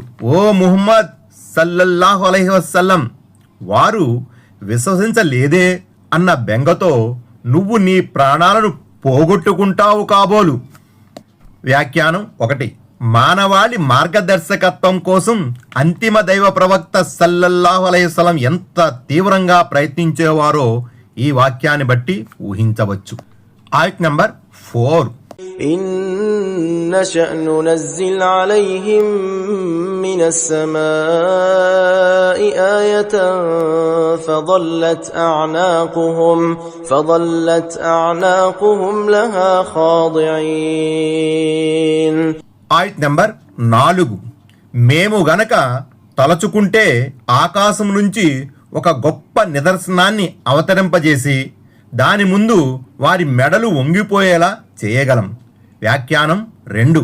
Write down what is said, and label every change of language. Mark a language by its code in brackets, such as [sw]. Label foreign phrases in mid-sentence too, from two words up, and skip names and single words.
[te] ఓ ముహమ్మద్ [ar] صلى الله عليه وسلم, [te] వారు విశ్వసించలేదే అన్న బెంగతో నువ్వు నీ ప్రాణాలను పోగొట్టుకుంటావు కాబోలు. వ్యాఖ్యానం 1. మానవాళి మార్గదర్శకత్వం కోసం అంతిమ దైవ ప్రవక్త [ar] صلى الله عليه وسلم [te] ఎంత తీవ్రంగా ప్రయత్నించేవారో ఈ వాక్యాన్ని బట్టి ఊహించవచ్చు. ఆయత్ నంబర్ 4. [ar] نشأ ننزل عليهم من السماء آية فظلت أعناقهم لها خاضعين. [te] ఆయత్ నంబర్ 4. మేము గనక తలచుకుంటే ఆకాశం నుంచి ఒక గొప్ప నిదర్శనాన్ని అవతరింపజేసి దాని ముందు వారి మెడలు వంగిపోయేలా చేయగలం. వ్యాఖ్యానం 2.